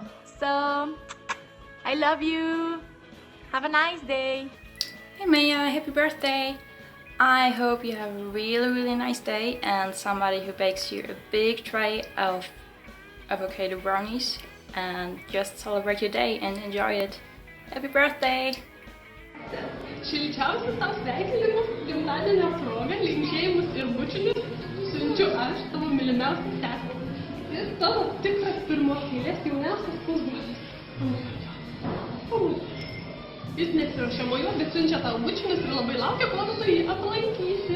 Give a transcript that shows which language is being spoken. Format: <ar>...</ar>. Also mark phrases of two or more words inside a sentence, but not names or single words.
<en>So I love you. Have a nice day. Hey Maya, happy birthday! I hope you have a really nice day and somebody who bakes you a big tray of avocado brownies and just celebrate your day and enjoy it. Happy birthday!</en> <lt>Šilčiausias tau sveikinimus gimtadienio proga, linkėjimus ir bučinius siunčiu aš, tavo mylimiausias seseris ir tavo tikras pirmos eilės jauniausias pusbrolis. Jis nesiruošia mojuot, bet siunčia tau bučinius ir labai laukia, kol tu jį aplankysi.</lt>